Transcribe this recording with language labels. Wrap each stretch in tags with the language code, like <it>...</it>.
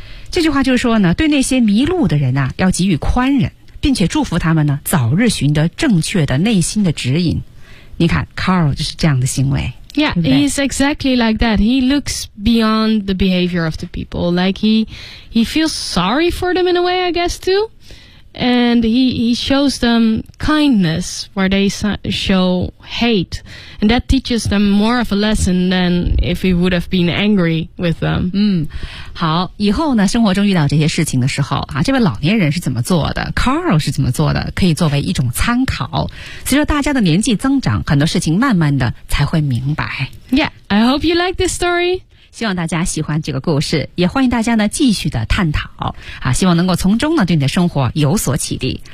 <zh>这句话就是说呢，对那些迷路的人啊，要给予宽忍，并且祝福他们呢，早日寻得正确的内心的指引。你看 ，Carl 就是这样的行为。</zh> <en>Yeah, he's exactly like that. He looks beyond the behavior of the people. Like he feels sorry for them in a way, I guess too. And he shows them kindness where they show hate. And that teaches them more of a lesson than if he would have been angry with them.</en> <zh>嗯，好，以后呢，生活中遇到这些事情的时候啊，这位老年人是怎么做的 ？Carl 是怎么做的？可以作为一种参考。随着大家的年纪增长，很多事情慢慢的才会明白。</zh> <en>Yeah, I hope you like this story.</en> <zh>希望大家喜欢这个故事，也欢迎大家呢继续的探讨啊，希望能够从中呢对你的生活有所启迪。</zh>